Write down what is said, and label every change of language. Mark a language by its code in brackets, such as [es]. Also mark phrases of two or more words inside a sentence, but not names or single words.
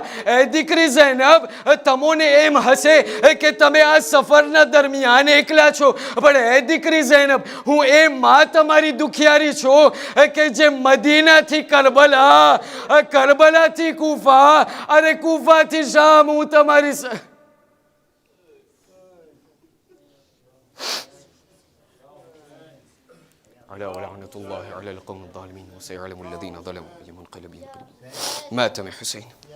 [gu] એ દીકરી ઝૈનબ તમોને એમ હશે કે તમે આ સફરના દરમિયાન એકલા છો, પણ એ દીકરી ઝૈનબ, હું એ માં તમારી દુખિયારી છું કે જે મદીનાથી કરબલા, કરબલાથી કૂફા, અરે કૂફાથી શામ હું તમારી [ar] على ولعنة الله على القوم الظالمين وسيعلم الذين ظلموا أي منقلب ينقلبون. مات من حسين.